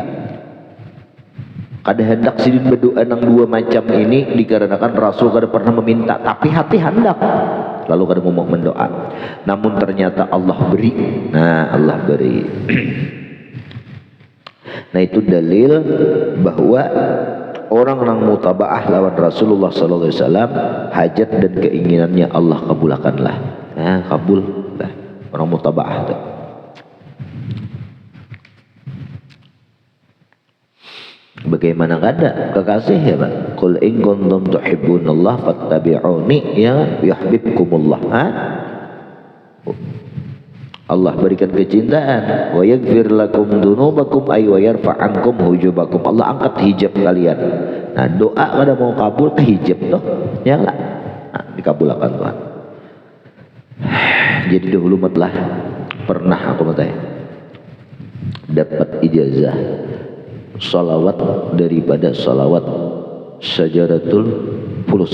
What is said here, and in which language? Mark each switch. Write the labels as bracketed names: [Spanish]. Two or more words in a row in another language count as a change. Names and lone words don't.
[Banjar] Kada hendak sidin berdoa nang dua macam ini dikarenakan Rasul kada pernah meminta, tapi hati hendak lalu kada mau mendoa. Namun ternyata Allah beri. Nah, Allah beri. Nah, itu dalil bahwa orang yang mutabaah lawan Rasulullah [Arabic] صلى الله عليه وسلم, [Banjar] hajat dan keinginannya Allah kabulkanlah. Nah, kabul lah orang mutabaah itu. Bagaimana kada kekasih ya Pak? [Arabic] قل إن كنتم تحبون الله فاتبعوني يا يحببكم الله. [Banjar] Allah berikan kecintaan, [Arabic] ويغفر لكم ذنوبكم أي ويرفع عنكم حجبكم. [Banjar] Allah angkat hijab kalian. Nah, doa kada mau kabul ke hijab toh ya enggak? Nah, dikabulkan Tuhan. Jadi dahulu matlah pernah aku matanya dapat ijazah salawat daripada salawat Syajaratul Fulus.